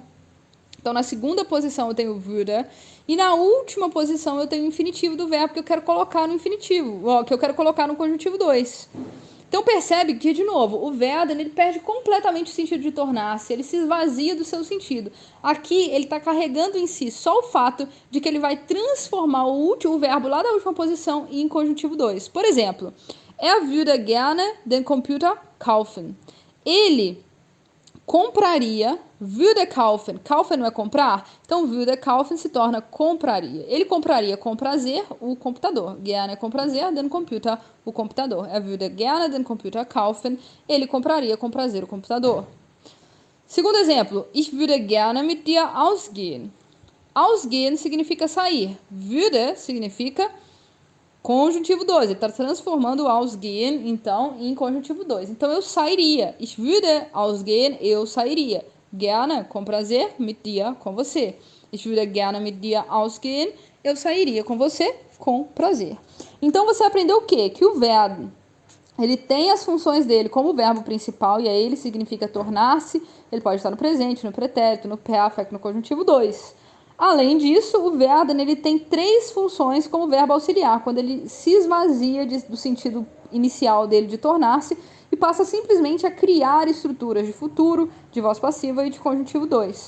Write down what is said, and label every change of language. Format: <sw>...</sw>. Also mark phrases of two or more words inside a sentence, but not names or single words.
<pt>Então, na segunda posição eu tenho würde, e na última posição eu tenho o infinitivo do verbo que eu quero colocar no infinitivo, que eu quero colocar no conjuntivo 2. Então percebe que, de novo, o werden ele perde completamente o sentido de tornar-se, ele se esvazia do seu sentido. Aqui ele está carregando em si só o fato de que ele vai transformar o verbo lá da última posição em conjuntivo 2. Por exemplo,</pt> <de>würde gerne den Computer kaufen.</de> <pt>Ele compraria,</pt> <de>würde kaufen.</de> <pt>Kaufen não é comprar? Então,</pt> <de>würde kaufen</de> <pt>se torna compraria. Ele compraria com prazer o computador. Gerne com prazer,</pt> <de>den Computer,</de> <pt>o computador.</pt> <de>Würde gerne den Computer kaufen.</de> <pt>Ele compraria com prazer o computador. Segundo exemplo,</pt> <de>ich würde gerne mit dir ausgehen.</de> <pt>Ausgehen significa sair. Würde significa conjuntivo 2, ele está transformando o ausgehen, então, em conjuntivo 2. Então, eu sairia.</pt> <de>Ich würde ausgehen,</de> <pt>eu sairia. Gerne, com prazer,</pt> <de>mit dir,</de> <pt>com você.</pt> <de>Ich würde gerne mit dir ausgehen,</de> <pt>eu sairia com você, com prazer. Então, você aprendeu o quê? Que o verbo, ele tem as funções dele como verbo principal, e aí ele significa tornar-se, ele pode estar no presente, no pretérito, no perfect, no conjuntivo 2. Além disso, o werden ele tem 3 funções como verbo auxiliar, quando ele se esvazia do sentido inicial dele de tornar-se e passa simplesmente a criar estruturas de futuro, de voz passiva e de conjuntivo 2.</pt>